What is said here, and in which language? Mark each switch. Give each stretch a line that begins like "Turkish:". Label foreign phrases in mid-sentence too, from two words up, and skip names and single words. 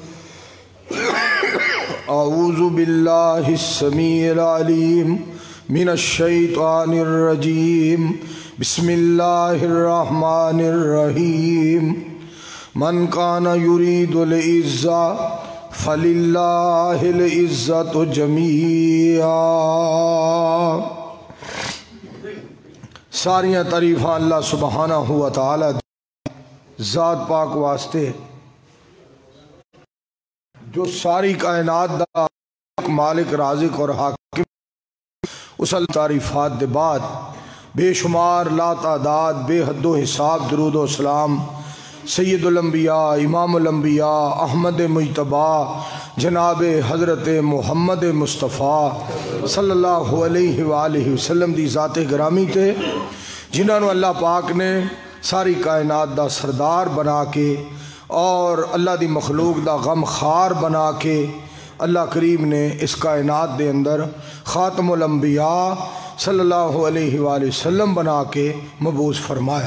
Arabic: اعوذ باللہ السمیع العلیم من الشیطان الرجیم، بسم اللہ الرحمن الرحیم۔ من کان یرید العزة فَلِلَّهِ الْعِزَّةُ جَمِيعًا۔
Punjabi: ساریاں تعریفاں اللہ سبحانہ و تعالی ذات پاک واسطے جو ساری کائنات دا مالک رازق اور حاکم، اس اللہ تعریفات دے بعد بے شمار لا تعداد بے حد و حساب درود و سلام سید الانبیاء امام الانبیاء احمد مجتبیٰ جناب حضرت محمد مصطفیٰ
Arabic: صلی اللہ علیہ وآلہ وسلم
Punjabi: دی ذات گرامی تے، جنہاں نو اللہ پاک نے ساری کائنات دا سردار بنا کے اور اللہ دی مخلوق دا غم خار بنا کے اللہ کریم نے اس کائنات دے اندر خاتم الانبیاء
Arabic: صلی اللہ علیہ وآلہ وسلم
Punjabi: بنا کے مبعوث فرمایا۔